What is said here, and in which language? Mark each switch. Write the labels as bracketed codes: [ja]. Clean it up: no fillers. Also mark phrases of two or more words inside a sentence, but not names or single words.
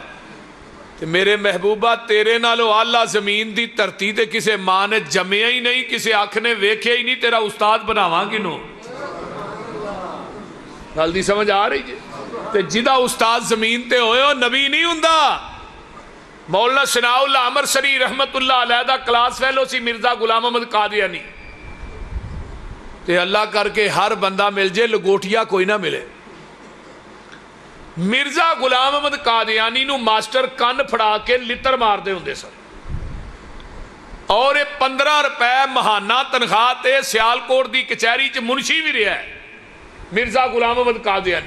[pa] ਤੇ ਮੇਰੇ ਮਹਿਬੂਬਾ ਤੇਰੇ ਨਾਲੋਂ ਆਲਾ ਜ਼ਮੀਨ ਦੀ ਧਰਤੀ ਤੇ ਕਿਸੇ ਮਾਂ ਨੇ ਜੰਮਿਆ ਹੀ ਨਹੀਂ, ਕਿਸੇ ਅੱਖ ਨੇ ਵੇਖਿਆ ਹੀ ਨਹੀਂ, ਤੇਰਾ ਉਸਤਾਦ ਬਣਾਵਾਂ ਕਿਹਨੂੰ? ਗੱਲ ਦੀ ਸਮਝ ਆ ਰਹੀ ਹੈ? ਤੇ ਜਿਹਦਾ ਉਸਤਾਦ ਜ਼ਮੀਨ ਤੇ ਹੋਏ ਨਬੀ ਨਹੀਂ ਹੁੰਦਾ। ਮੌਲਾਨਾ ਸਨਾਉਲ ਅਮਰਸਰੀ [ar] رحمة الله عليه [pa] ਦਾ [en] class fellow [pa] ਸੀ ਮਿਰਜ਼ਾ ਗ਼ੁਲਾਮ ਅਹਿਮਦ ਕਾਦੀਆਨੀ। ਤੇ ਅੱਲਾਹ ਕਰਕੇ ਹਰ ਬੰਦਾ ਮਿਲ ਜਾਏ, ਲੰਗੋਟੀਆ ਕੋਈ ਨਾ ਮਿਲੇ। ਮਿਰਜ਼ਾ ਗ਼ੁਲਾਮ ਅਹਿਮਦ ਕਾਦੀਆਨੀ ਨੂੰ ਮਾਸਟਰ ਕੰਨ ਫੜਾ ਕੇ ਲਿੱਤਰ ਮਾਰਤੇ ਹੁੰਦੇ ਸਨ ਔਰ 15 ਰੁਪਏ ਮਹੀਨਾ ਤਨਖ਼ਾਹ ਤੇ ਸਿਆਲਕੋਟ ਕੀ ਕਚਹਿਰੀ ਚ ਮੁਨਸ਼ੀ ਭੀ ਰਹਾ ਹੈ ਮਿਰਜ਼ਾ ਗ਼ੁਲਾਮ ਅਹਿਮਦ ਕਾਦੀਆਨੀ।